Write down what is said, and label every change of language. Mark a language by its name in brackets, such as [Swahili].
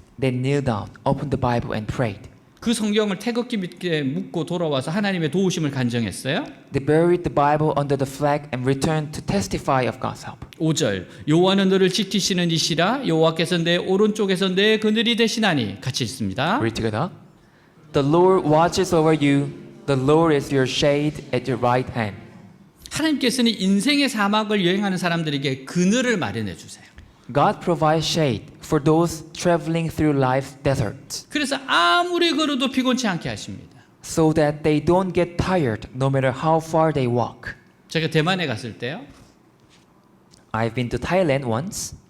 [English] They kneeled down, opened the Bible and prayed. [Korean] 그 성경을 태극기 밑에 묻고 돌아와서 하나님의 도우심을 간증했어요. [English] They buried the Bible under the flag and returned to testify of God's help. [Korean] 5절 여호와는 너를 지키시는 이시라 여호와께서 내 오른쪽에서 내 그늘이 되시나니 같이 있습니다. [English] Read together. The Lord watches over you. The Lord is your shade at your right hand. [Korean] 하나님께서는 인생의 사막을 여행하는 사람들에게 그늘을 마련해 주세요. [English] God provides shade for those traveling through life's deserts, [Korean] 그래서 아무리 걸어도 피곤치 않게 하십니다. [English] so that they don't get tired no matter how far they walk. [Korean] 제가 대만에 갔을 때요. [English] I've been to Thailand once.